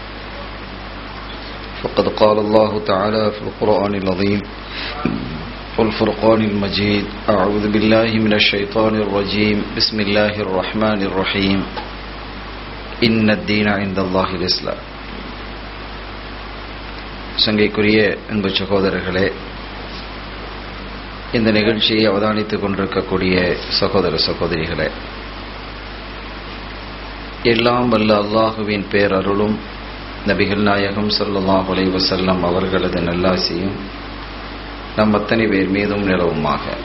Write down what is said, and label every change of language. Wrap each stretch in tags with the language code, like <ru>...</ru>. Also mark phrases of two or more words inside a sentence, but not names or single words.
<ar>فقد قال الله تعالى في القرآن العظيم والفرقان المجيد: أعوذ بالله من الشيطان الرجيم. بسم الله الرحمن الرحيم. إن الدين عند الله الإسلام.</ar> <ta>சங்கைக்குரிய அன்பு சகோதரர்களே, இந்த நிகழ்ச்சியை அவதானித்துக் கொண்டிருக்கக்கூடிய சகோதர சகோதரிகளே, எல்லாம் வல்ல அல்லாஹுவின் பேரருளும் நபிகள் நாயகம்</ta> <ar>صلى الله عليه وسلم</ar> <ta>அவர்களது நல்லாசியும் நம் அத்தனை பேர் மீதும் நிலவுமாக.</ta>